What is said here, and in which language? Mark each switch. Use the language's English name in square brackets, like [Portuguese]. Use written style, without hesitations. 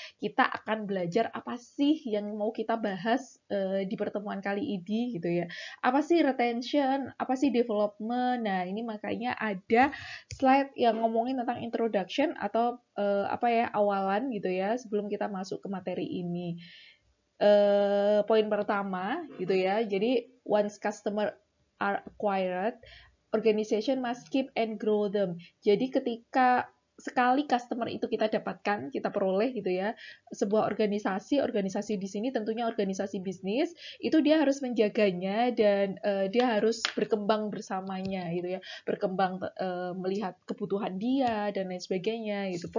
[Indonesian] Kita akan belajar apa sih yang mau kita bahas di pertemuan kali ini gitu ya. Apa sih retention, apa sih development. Nah, ini makanya ada slide yang ngomongin tentang introduction atau apa ya, awalan gitu ya sebelum kita masuk ke materi ini. Poin pertama gitu ya. [English] Jadi once customer are acquired, organization must keep and grow them. [Indonesian] Jadi ketika sekali customer itu kita dapatkan, kita peroleh gitu ya, sebuah organisasi di sini tentunya organisasi bisnis, itu dia harus menjaganya dan dia harus berkembang bersamanya gitu ya, berkembang melihat kebutuhan dia dan lain sebagainya gitu.